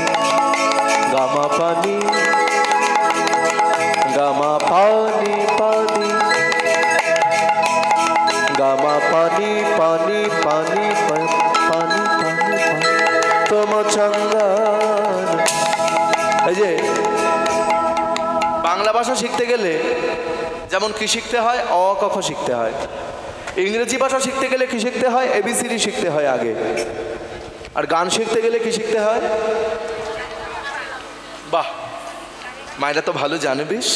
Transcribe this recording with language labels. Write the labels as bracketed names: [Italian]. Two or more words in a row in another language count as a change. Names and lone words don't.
[Hindi] गामा पानी गामा पानी पानी गामा पानी पानी पानी पानी पानी तुम चंदन। [Bangla] এই যে ভাষা শিখতে গেলে যেমন কি শিখতে হয়, অ ক খ শিখতে হয়। ইংরেজি ভাষা শিখতে গেলে কি শিখতে হয়, এবিসিডি শিখতে হয় আগে। আর গান শিখতে গেলে কি শিখতে হয়? বাহ, মায়েরা তো ভালো জানে বেশ।